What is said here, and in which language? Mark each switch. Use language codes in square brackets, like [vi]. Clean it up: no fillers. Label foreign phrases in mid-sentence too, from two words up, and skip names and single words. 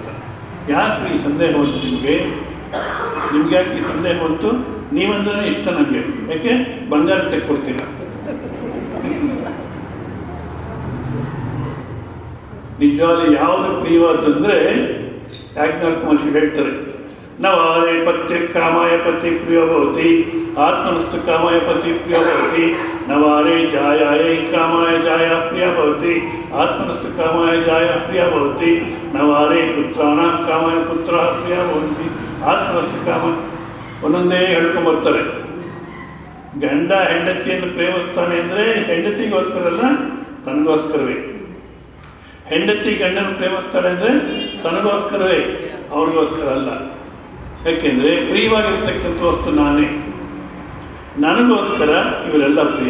[kn] ಯಾಕೆ ಈ ಸಂದೇಹ ಬಂತು ನಿಮಗೆ ಯಾಕೆ ಈ ಸಂದೇಹ ಬಂತು? ನೀವಂದ್ರೆ ಇಷ್ಟ ನನಗೆ, ಯಾಕೆ ಬಂಗಾರ ತೆಕ್ಕೊಡ್ತೀರ? ನಿಜವಾಗ್ಲೂ ಯಾವುದು ಪ್ರಿಯವಾದಂದರೆ ಯಾಜ್ಞವಲ್ಕ್ಯ ಮಹರ್ಷಿ ಹೇಳ್ತಾರೆ, [sa] ನವಾರೆ ಪತ್ಯ ಕಾಮಾಯ ಪತಿ ಪ್ರಿಯೋ ಭವತಿ ಆತ್ಮನಸ್ತು ಕಾಮಾಯ ಪತಿ ಪ್ರಿಯೋ ಭವತಿ ನವಾರೆ ಜಾಯಾಯ ಕಾಮಾಯ ಜಾಯ ಪ್ರಿಯ ಭವತಿ ಆತ್ಮನಸ್ತು ಕಾಮಾಯ ಜಾಯ ಪ್ರಿಯ ಭವತಿ ನವಾರೆ ಪುತ್ರಾಣ ಕಾಮಾಯ ಪುತ್ರ ಪ್ರಿಯ ಭವತಿ ಆತ್ಮನಸ್ತು ಕಾಮ. [kn] ಒಂದೊಂದೇ ಹೇಳ್ಕೊಂಬರ್ತಾರೆ. ಗಂಡ ಹೆಂಡತಿಯನ್ನು ಪ್ರೇಮಿಸ್ತಾನೆ ಅಂದರೆ ಹೆಂಡತಿಗೋಸ್ಕರ ಅಲ್ಲ, ತನಗೋಸ್ಕರವೇ. ಹೆಂಡತಿ ಗಂಡನ ಪ್ರೇಮಿಸ್ತಾಳೆ ಅಂದರೆ ತನಗೋಸ್ಕರವೇ, ಅವ್ರಿಗೋಸ್ಕರ ಅಲ್ಲ. ಯಾಕೆಂದರೆ ಪ್ರಿಯವಾಗಿರ್ತಕ್ಕಂಥ ವಸ್ತು ನಾನೇ, ನನಗೋಸ್ಕರ ಇವರೆಲ್ಲ ಪ್ರಿಯ.